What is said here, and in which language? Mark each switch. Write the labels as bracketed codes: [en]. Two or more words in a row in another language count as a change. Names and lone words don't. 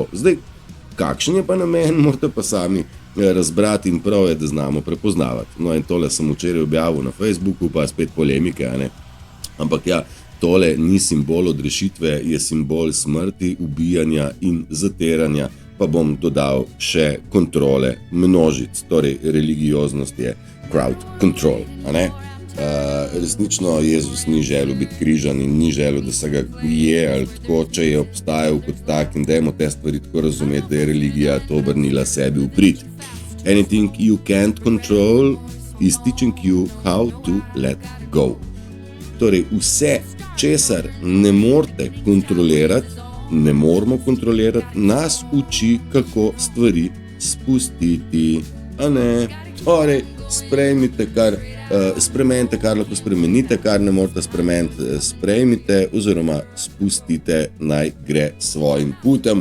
[sl] Zdaj, kakšen je pa namen, morate pa sami razbrati in prav je, da znamo prepoznavati. No in tole sem včeraj objavil na Facebooku, pa spet polemike, a ne? Ampak ja, tole ni simbol odrešitve, je simbol smrti, ubijanja in zatiranja, pa bom dodal še kontrole množic, torej religioznost je [en] crowd control, [sl] a ne? Resnično Jezus ni želel biti križan in ni želel, da se ga je ali tako, če je obstajal kot tak in dajmo te stvari tako razumeti, da je religija to obrnila sebi v prid. [en] Anything you can't control is teaching you how to let go. [sl] Torej vse, česar ne morete kontrolirati, ne moramo kontrolirati, nas uči, kako stvari spustiti, a ne? Torej, spremenite, kar lahko spremenite, kar ne morete spremeniti, sprejmite oziroma spustite, naj gre svojim putem.